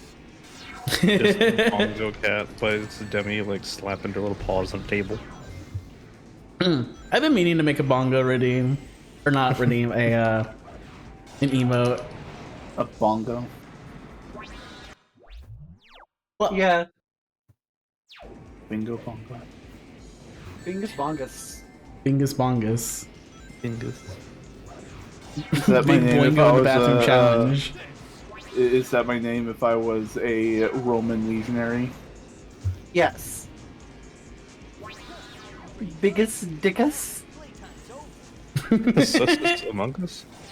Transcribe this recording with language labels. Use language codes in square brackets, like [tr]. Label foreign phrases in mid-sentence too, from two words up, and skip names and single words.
[en] Just a Bongo cat, but it's a Demi like slapping her little paws on the table. I've been meaning to make a bongo redeem. Or not redeem, an emote. A bongo. Well, Yeah. Bingo bongo. Bingus bongus. Bingus bongus. Fingers. Is that my Big name if boingo I in the was bathroom challenge. Is that my name if I was a Roman legionary? Yes. Biggest dickus? Sus Among Us?